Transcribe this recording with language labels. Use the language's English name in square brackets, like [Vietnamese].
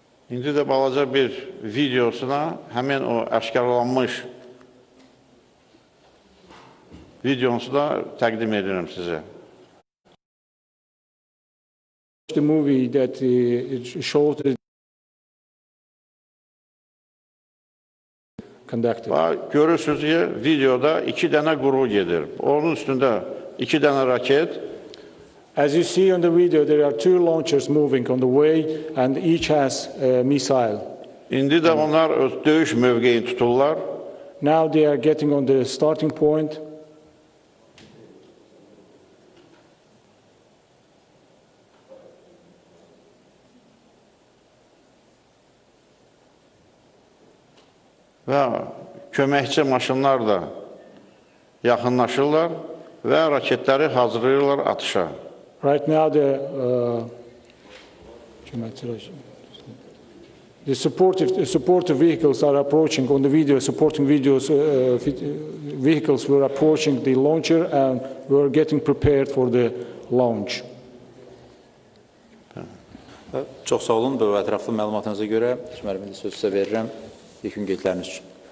[Azerbaijani] İndi də balaca bir videosuna həmin o aşkarlanmış videosu da təqdim edirəm sizə. [English] The movie that it showed conducted. [Azerbaijani] Görürsünüz ki, videoda 2 dənə quru gedir. Onun üstündə 2 dənə raket. [English] As you see on the video, there are 2 launchers moving on the way, and each has a missile. [Azerbaijani] İndi də onlar öz döyüş mövqeyini tuturlar. [English] Now they are getting on the starting point. [Azerbaijani] Və köməkçi maşınlar da yaxınlaşırlar və raketləri hazırlayırlar atışa. [English] Right now the supportive vehicles are approaching on the video. Supporting vehicles were approaching the launcher and were getting prepared for the launch. [Azerbaijani] Çox sağ olun bu ətraflı məlumatınıza görə. Müəllimə söz sizə verirəm. Yekun qeydləriniz üçün.